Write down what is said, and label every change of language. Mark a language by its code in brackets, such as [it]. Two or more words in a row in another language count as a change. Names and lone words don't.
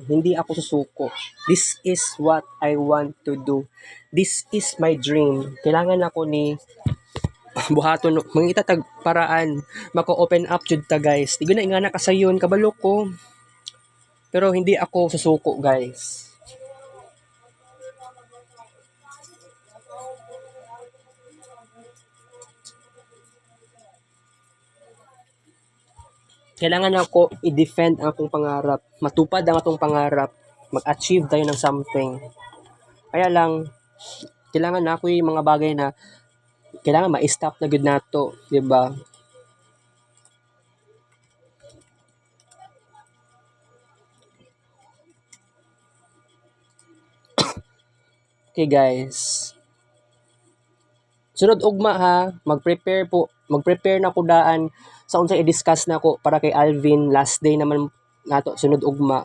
[tl] Hindi ako susuko. [en] This is what I want to do. This is my dream. [ceb] Kailangan ako ni buhaton mangita tag paraan mako-open up jud ta guys. Di na ingana kasayon kabalo ko. [tl] Pero hindi ako susuko guys. [ceb] Kailangan ako i-defend ang akong pangarap. Matupad ang atong pangarap. [tl] Mag-achieve tayo ng something. Kaya lang, kailangan na ako yung mga bagay na kailangan ma-stop na good nato, di ba? [en] Okay guys. [ceb] Sunod ugma ha, mag-prepare na ko daan sa unsay i-discuss na ko para kay Alvin, last day naman nato sunod ugma.